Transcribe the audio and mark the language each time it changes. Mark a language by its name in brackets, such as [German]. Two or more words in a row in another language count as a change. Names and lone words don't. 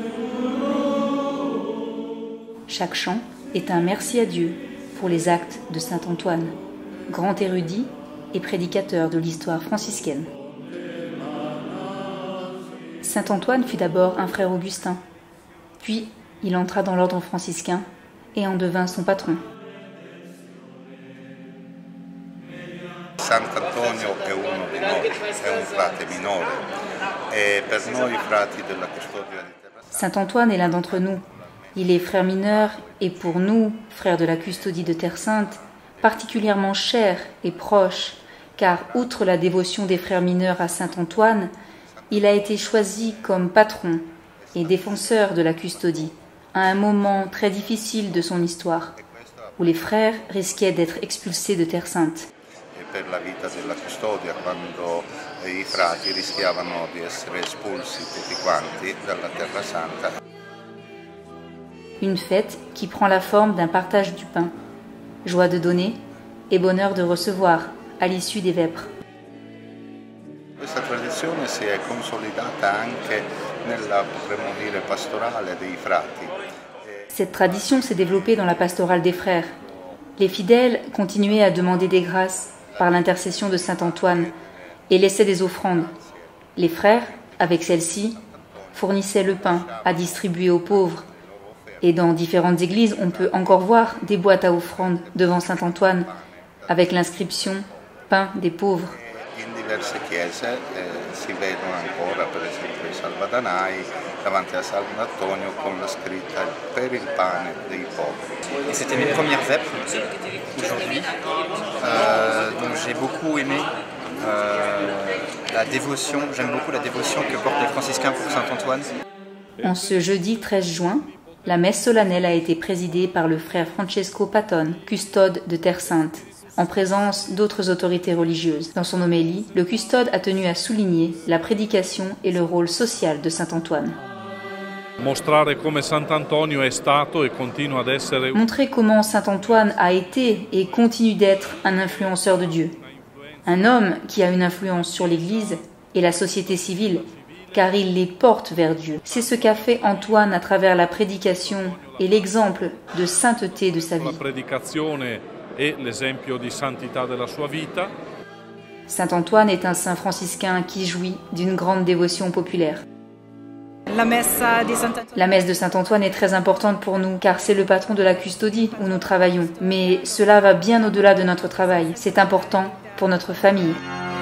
[French] Chaque chant est un merci à Dieu pour les actes de Saint-Antoine, grand érudit et prédicateur de l'histoire franciscaine. Saint-Antoine fut d'abord un frère augustin, puis il entra dans l'ordre franciscain et en devint son patron. [Italian] Sant'Antonio è uno di noi, è un frate minore e per noi frati della custodia di Terra Santa. [French] Saint-Antoine est l'un d'entre nous. Il est frère mineur et pour nous, frères de la custodie de Terre Sainte, particulièrement cher et proche, car outre la dévotion des frères mineurs à Saint-Antoine, il a été choisi comme patron et défenseur de la custodie à un moment très difficile de son histoire, où les frères risquaient d'être expulsés de Terre Sainte. [Italian] Per la vita della custodia, quando i frati rischiavano di essere espulsi tutti quanti dalla Terra Santa. [French] Une fête qui prend la forme d'un partage du pain, joie de donner et bonheur de recevoir à l'issue des vêpres. [Italian] Questa tradizione si è consolidata anche nella, potremmo dire, pastorale dei frati. [French] Cette tradition s'est développée dans la pastorale des frères. Les fidèles continuaient à demander des grâces par l'intercession de Saint-Antoine et laissaient des offrandes. Les frères, avec celles-ci, fournissaient le pain à distribuer aux pauvres. Et dans différentes églises, on peut encore voir des boîtes à offrandes devant Saint-Antoine avec l'inscription « Pain des pauvres ». [Italian] In diverse chiese si vedono ancora, per esempio i salvadanai, davanti a Sant'Antonio con la scritta per il pane dei poveri. [French] Et c'était mes premières vêpres aujourd'hui, donc j'ai beaucoup aimé la dévotion, j'aime beaucoup la dévotion que portent les franciscains pour Saint-Antoine. En ce jeudi 13 juin, la messe solennelle a été présidée par le frère Francesco Patton, custode de Terre Sainte, en présence d'autres autorités religieuses. Dans son homélie, le custode a tenu à souligner la prédication et le rôle social de Saint-Antoine. [Italian] Mostrare come Sant'Antonio è stato e continua ad essere. [French] Montrer comment Saint-Antoine a été et continue d'être un influenceur de Dieu. Un homme qui a une influence sur l'Église et la société civile, car il les porte vers Dieu. C'est ce qu'a fait Antoine à travers la prédication et l'exemple de sainteté de sa vie. [Italian] La predicazione e l'esempio di santità della sua vita. [French] Saint-Antoine est un saint franciscain qui jouit d'une grande dévotion populaire. La messe de Saint-Antoine est très importante pour nous, car c'est le patron de la custodie où nous travaillons. Mais cela va bien au-delà de notre travail. C'est important pour notre famille.